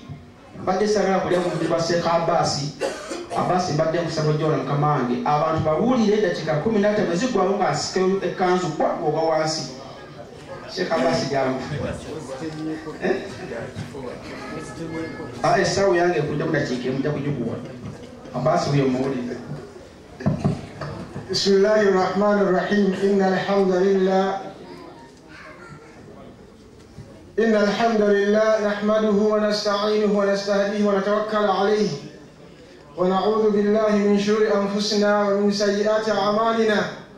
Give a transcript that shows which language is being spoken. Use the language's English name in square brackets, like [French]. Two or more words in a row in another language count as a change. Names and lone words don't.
[Ganda] Mbadde sagala kulya ku buli ba Sheikh Abbas mbadde nkusaba ojja wala mukama wange abantu babuulire eddakiika 15 bwe ziggwawo ng'asikayo ekkanzu oba wansi. Sheikh Abbas jangu essaawa yange ekudde mu dakiika emu nja kugikuwa. Abbas huyo muwulire. [Arabic] بسم الله الرحمن الرحيم. إن الحمد لله نحمده ونستعينه ونستهديه ونتوكل عليه ونعوذ بالله من شرور أنفسنا ومن سيئات أعمالنا.